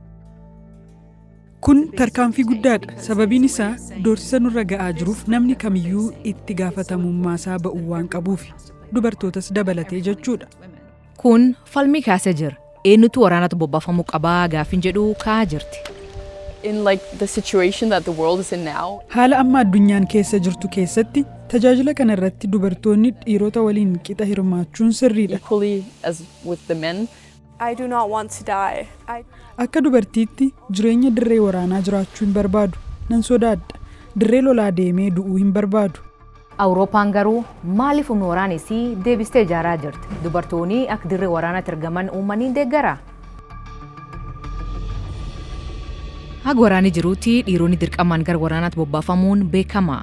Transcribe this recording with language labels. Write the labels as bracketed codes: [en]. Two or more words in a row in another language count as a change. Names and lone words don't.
[om] Kun tarkaanfii guddaadha. Sababiin isaa doorsisa nurra ga'aa jiruuf namni kamiyyuu itti gaafatamummaa isaa ba'uu waan qabuuf dubartootas dabalatee jechuudha. Kun falmii kaasee jira. Eenyutu waraanatti bobbaafamuu qabaa gaaffiin jedhu ka'aa jirti. [en] In the situation that the world is in now. [om] Haala amma addunyaan keessa jirtu keessatti tajaajila kana irratti dubartoonni dhiirota waliin qixa hirmaachuun sirriidha. [en] Equally as with the men. I do not want to die. [om] Akka dubartiitti jireenya dirree waraanaa jiraachuu hin barbaadu. Nan sodaadha. Dirree lolaa deemee du'uu hin barbaadu. Awurooppaan garuu maaliif humna waraanaa deebistee ijaaraa jirti? Dubartoonni akka dirree waraanaatti argaman uumanii deeggara. Haga waraanni jiruutti dhiironni dirqamaan gara waraanaatti bobbaafamuun beekama.